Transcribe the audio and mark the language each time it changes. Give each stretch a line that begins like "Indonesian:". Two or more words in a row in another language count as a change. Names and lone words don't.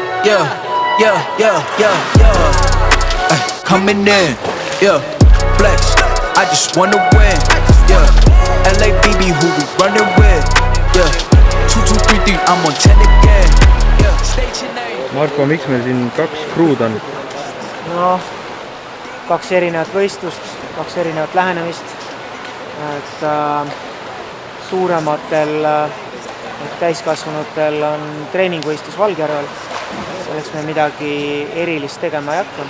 English: Coming in, flex, I just wanna win, LABB who we running with, 2, 2, 3, 3, I'm on 10 again, state your name.
Estonian: Marko, miks meil siin 2 kruud on? No, 2 erinevat võistlust, 2 erinevat lähenemist, et suurematel täiskasvanutel on treeningvõistlus Valgjärvel, selleks me midagi erilist tegema ei hakka.